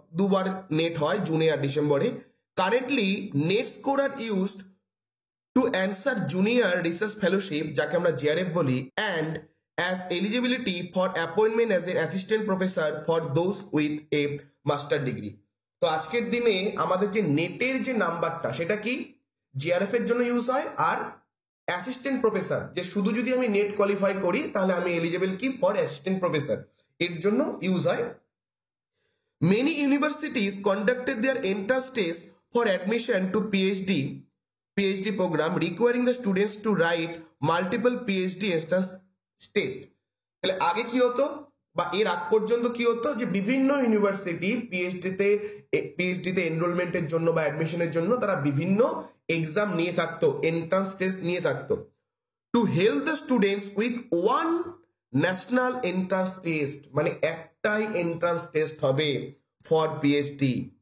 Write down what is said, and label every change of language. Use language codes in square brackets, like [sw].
[bn] দুবার নেট হয়, জুনে আর ডিসেম্বরে। [en] Currently NET score are used to answer junior research fellowship, যাকে আমরা JRF বলি, and as eligibility for appointment as a assistant professor for those with a master degree. [bn] তো আজকের দিনে আমাদের যে নেটের যে নাম্বারটা সেটা কি জিআরএফ এর জন্য ইউজ হয়, আর অ্যাসিস্ট্যান্ট প্রফেসর, যে শুধু যদি আমি নেট কোয়ালিফাই করি তাহলে আমি এলিজিবল কি ফর অ্যাসিস্ট্যান্ট প্রফেসর, এর জন্য ইউজ হয়। [en] Many universities conducted their entrance test for admission to PhD program, requiring the students to write multiple PhD entrance test. [bn] তাহলে আগে কি হতো বা এর আগ পর্যন্ত কি হতো, যে বিভিন্ন ইউনিভার্সিটি পিএইচডিতে এনরোলমেন্টের জন্য বা অ্যাডমিশনের জন্য তারা বিভিন্ন এক্সাম নিয়ে থাকতো, এন্ট্রান্স টেস্ট নিয়ে থাকতো। [en] to help the students with one national entrance test, [bn] মানে একটাই এন্ট্রান্স টেস্ট হবে ফর পিএইচডি।